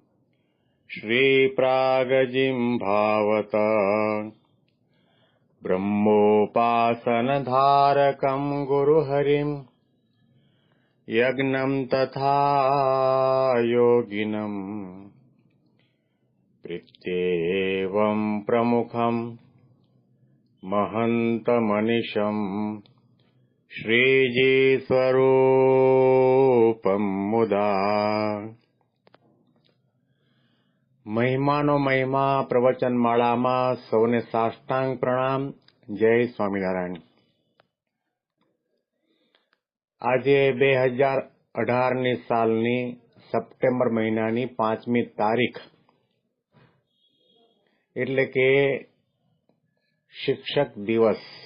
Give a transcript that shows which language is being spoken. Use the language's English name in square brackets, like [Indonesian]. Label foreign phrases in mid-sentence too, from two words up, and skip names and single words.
[Sanskrit] श्रीप्रागजिह्वावत ब्रह्मोपासनधारकम् गुरुहरिम् यज्ञम् तथा योगिनम् प्रीत्येवम् प्रमुखम् महन्तमनिशम् श्रीजीस्वरूपम् मुदा। [Gujarati] મહિમાનો મહિમા પ્રવચનમાળામાં સૌને સાષ્ટાંગ પ્રણામ. જય સ્વામિનારાયણ. આજે 2018ની સાલની સપ્ટેમ્બર મહિનાની 5મી તારીખ એટલે કે શિક્ષક દિવસ.